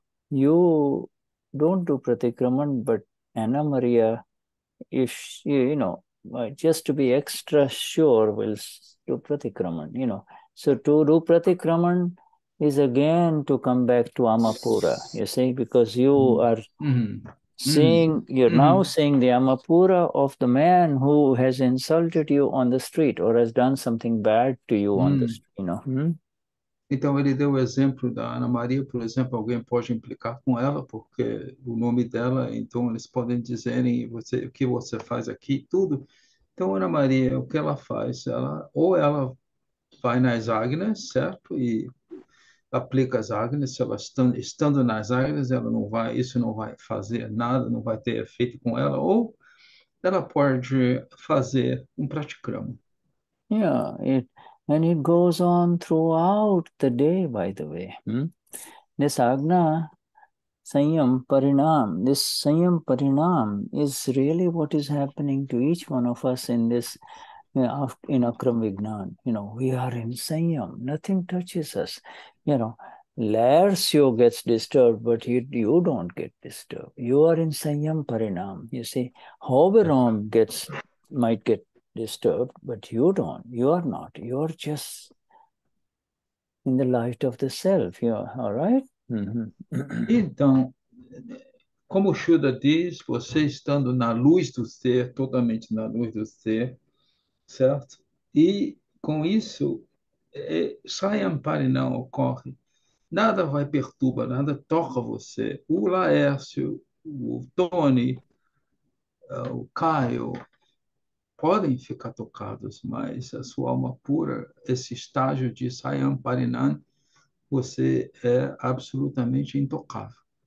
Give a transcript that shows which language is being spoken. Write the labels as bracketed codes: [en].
[en] you don't do pratikraman, but Ana Maria, if she, just to be extra sure, will do pratikraman, So to do pratikraman is again to come back to Amapura, you see, because you are seeing, you're now seeing the Amapura of the man who has insulted you on the street or has done something bad to you on the street, [pt] Então, ele deu o exemplo da Ana Maria, por exemplo, alguém pode implicar com ela, porque o nome dela, então eles podem dizerem o que você faz aqui, tudo. Então, Ana Maria, o que ela faz? Ou ela vai nas águias, certo? E aplica as águias, se ela estando nas águias, isso não vai fazer nada, não vai ter efeito com ela, ou ela pode fazer um pratikrama. [en] Yeah, and it goes on throughout the day, by the way. This Agna, Saiyam Parinam, this Saiyam Parinam is really what is happening to each one of us in this, in Akram Vignan. We are in Saiyam, nothing touches us. Larsyo gets disturbed, but you don't get disturbed. You are in Saiyam Parinam. You see, Hoberon might get disturbed, but you don't. You are not. You're just in the light of the self. All right? [pt] Então, como o Shuddha diz, você estando na luz do ser, totalmente na luz do ser, certo? E com isso, Sayampari não ocorre. Nada vai perturbar, nada toca você. O Laércio, o Tony, o Caio, podem ficar tocados, mas a sua alma pura, esse estágio de Sayam Parinan, você é absolutamente intocável.